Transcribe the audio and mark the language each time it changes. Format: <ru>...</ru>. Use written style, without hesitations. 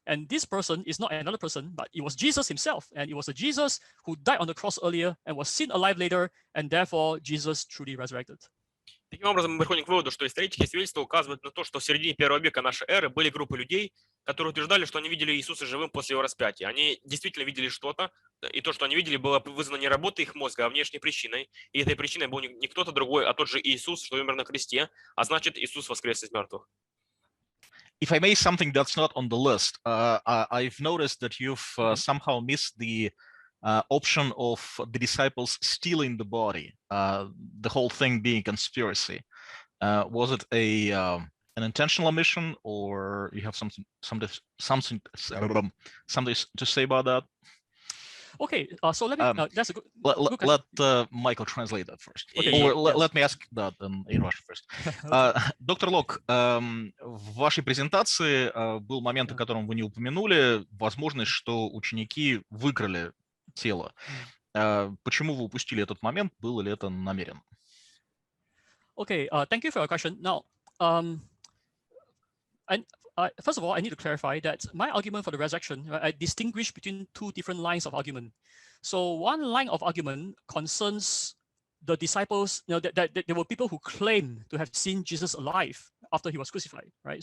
<en>And this person is not another person, but it was Jesus himself. And it was a Jesus who died on the cross earlier and was seen alive later, and therefore Jesus truly resurrected.</en> <ru>Таким образом, мы приходим к выводу, что исторические свидетельства указывают на то, что в середине первого века нашей эры были группы людей, которые утверждали, что они видели Иисуса живым после его распятия. Они действительно видели что-то, и то, что они видели, было вызвано не работой их мозга, а внешней причиной. И этой причиной был не кто-то другой, а тот же Иисус, что умер на кресте, а значит, Иисус воскрес из мертвых.</ru> <en>If I may, something that's not on the list, I've noticed that you've somehow missed the option of the disciples stealing the body, the whole thing being conspiracy. Was it an intentional omission, or you have something to say about that? Okay, so let me. That's a good. Let Michael translate that first. Okay, or let me ask that in Russian first.</en> <ru>Доктор Лок, в вашей презентации был момент, о котором вы не упомянули, возможность, что ученики выкрали тело. Почему вы упустили этот момент? Было ли это намеренно?</ru> <en>Okay, thank you for your question. Now, first of all, I need to clarify that my argument for the resurrection, I distinguish between two different lines of argument. So one line of argument concerns the disciples, that there were people who claim to have seen Jesus alive after he was crucified, right?</en>